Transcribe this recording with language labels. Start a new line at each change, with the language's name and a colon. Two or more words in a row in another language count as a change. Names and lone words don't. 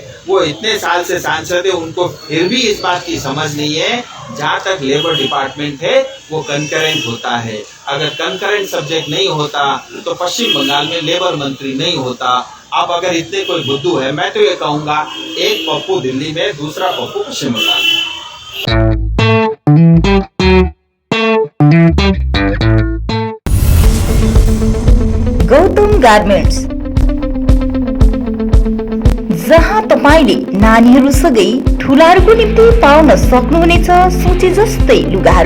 Hindi: वो इतने साल से सांसद है, उनको फिर भी इस बात की समझ नहीं है, जहाँ तक
English: labour department
Hindi: है वो कंकरेंट होता है। अगर
English: concurrent subject
Hindi: नहीं होता तो पश्चिम बंगाल में लेबर मंत्री नहीं होता। अब अगर इतने कोई बुद्धू है, मैं तो ये कहूँगा, एक पप्पू दिल्ली में, दूसरा पप्पू पश्चिम बंगाल में।
Nepali: गौतम गार्मेन्ट्स, जहाँ तपाईले नानीहरूसँगै ठुलाहरूको निम्ति पाउन सक्नुहुनेछ सोचे जस्तै लुगाहरू।